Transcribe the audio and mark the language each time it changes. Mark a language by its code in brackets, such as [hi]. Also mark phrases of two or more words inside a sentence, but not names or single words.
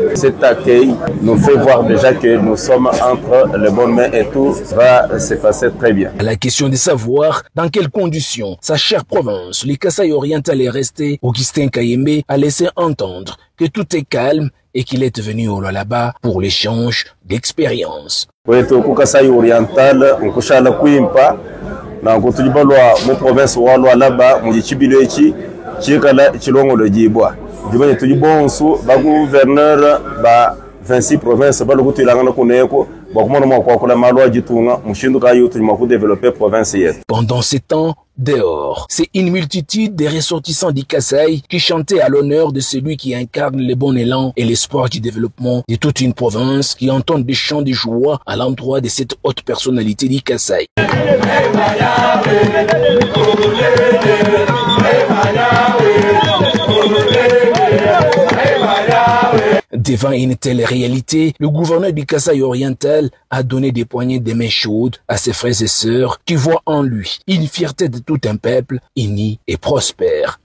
[fr] Cet accueil nous fait voir déjà que nous sommes entre les bonnes mains et tout va se passer très bien. À la question de savoir dans quelles conditions sa chère province, le Kasaï oriental est resté, Augustin Kayembe a laissé entendre que tout est calme et qu'il est venu au Lualaba pour l'échange d'expériences. [lu] Wetu ku Kasaï oriental nkushala kuimpa na kutulibalwa mu province wa Lualaba mu gicibilo eki kikala kilongolo jibwa dibanye tulibonsu ba gouverneur ba 26 provinces balokutulanga kuneko bakumona mwakwakula malwa jitunga mushinduka yutu limaku développer province yetu. [fr] Pendant ces temps, dehors, c'est une multitude de ressortissants du Kasaï qui chantaient à l'honneur de celui qui incarne le bon élan et l'espoir du développement de toute une province, qui entendent des chants de joie à l'endroit de cette haute personnalité du Kasaï. Devant une telle réalité, le gouverneur du Kasaï oriental a donné des poignées de main chaudes à ses frères et sœurs qui voient en lui une fierté de tout un peuple uni et prospère.